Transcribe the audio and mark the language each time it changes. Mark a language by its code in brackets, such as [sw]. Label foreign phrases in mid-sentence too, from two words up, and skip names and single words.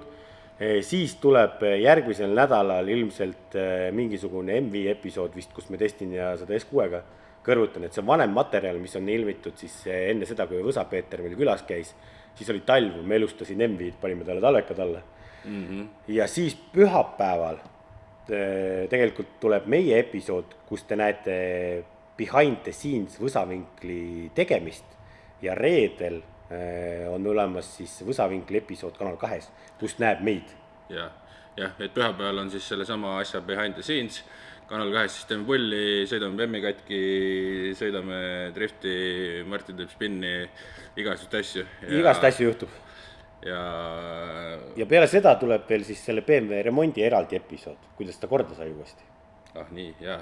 [et] Siis tuleb järgmisel nädalal ilmselt mingisugune MV episood vist, kus me testin ja seda S6-ga kõrvutan, et see on vanem materjal, mis on ilmitud siis enne seda, kui Võsa-Peeter meil külas käis. Siis oli talv, me elustasin MV-d, panime talle talvekad alla. Ja siis pühapäeval tegelikult tuleb meie episood, kus te näete [en] behind the scenes [et] Võsavinkli tegemist ja reedel on olemas siis Võsavinkli episood Kanal 2, kus näeb meid. Jah, et pühapäeval on siis selle sama asja [en] behind the scenes. [et] Kanal 2 siis teeme pulli, sõidame Bemmi katki, sõidame drifti, Martin teeb spinni, igast asju. Igast asju juhtub. Ja peale seda tuleb veel siis selle BMW remondi eraldi episood, kuidas ta korda sai uuesti. Nii, jah.